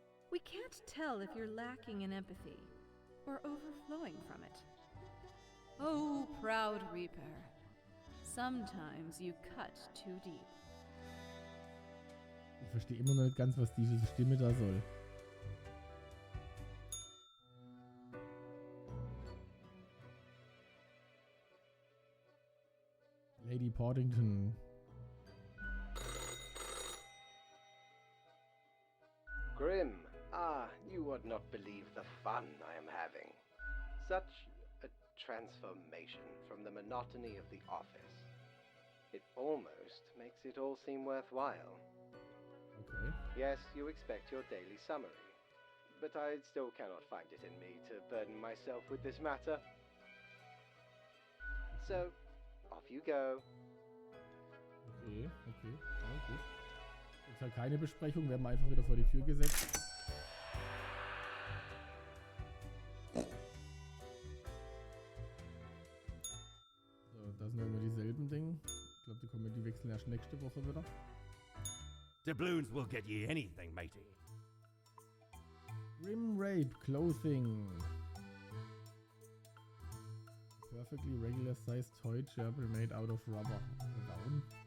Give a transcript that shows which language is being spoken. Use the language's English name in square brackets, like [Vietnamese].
[English] We can't tell if you're lacking in empathy or overflowing from it. Oh, proud reaper. Sometimes you cut too deep. [German] Ich verstehe immer noch nicht ganz, was diese Stimme da soll. [English] Lady Portington. Grim, you would not believe the fun I am having. Such a transformation from the monotony of the office. It almost makes it all seem worthwhile. Okay. Yes, you expect your daily summary, but I still cannot find it in me to burden myself with this matter. So, off you go. [German] Okay. Ja, gut. Jetzt halt keine Besprechung, werden wir einfach wieder vor die Tür gesetzt. So, das sind immer dieselben Dinge. Ich glaube, die wechseln erst nächste Woche wieder. [English] Doubloons will get ye anything, matey. Grim Rape Clothing. Perfectly regular sized toy gerbil made out of rubber. [German] Warum?